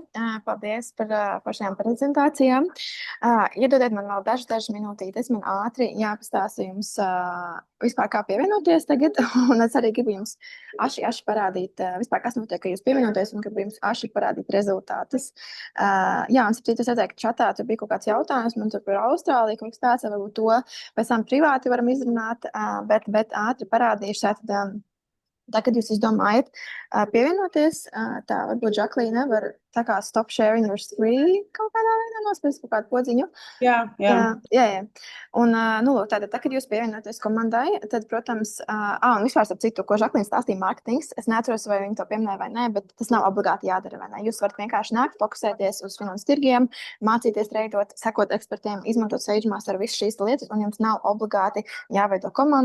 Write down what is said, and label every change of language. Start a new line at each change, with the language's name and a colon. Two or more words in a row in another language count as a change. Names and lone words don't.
Latvian: Paldies par šajām prezentācijām. Iedodiet man vēl dažas minūtītes, man ātri jāpastāsta jums vispār kā pievienoties tagad, un es arī gribu jums aši parādīt vispār, kas notiek, ka jūs pievienoties, un gribu jums aši parādīt rezultātus. Jā, un saprīt, es redzēju, ka čatā tur bija kaut kāds jautājums, man tur par Austrāliju, kaut kas tāds, varbūt to pēc tam privāti varam izrunāt, bet ātri parādīšu tātad. Tā, kad jūs izdomājat pievienoties, tā varbūt Žaklīna var tā kā
English: stop sharing your screen
Latvian: kaut kādā veidā nospēst kaut kādu podziņu. Jā. Un, lūk, tātad, kad jūs pievienoties komandai, tad, protams, un vispār ap citu, ko Žaklīna stāstīja marketings, es neatceros, vai viņi to pieminēja vai nē, bet tas nav obligāti jādara, vai ne? Jūs varat vienkārši nākt, fokusēties uz finanses tirgiem, mācīties treidot, sekot ekspertiem, izmantot SageMaster visu šīs lietas, un jums nav obligāti jāveido komanda.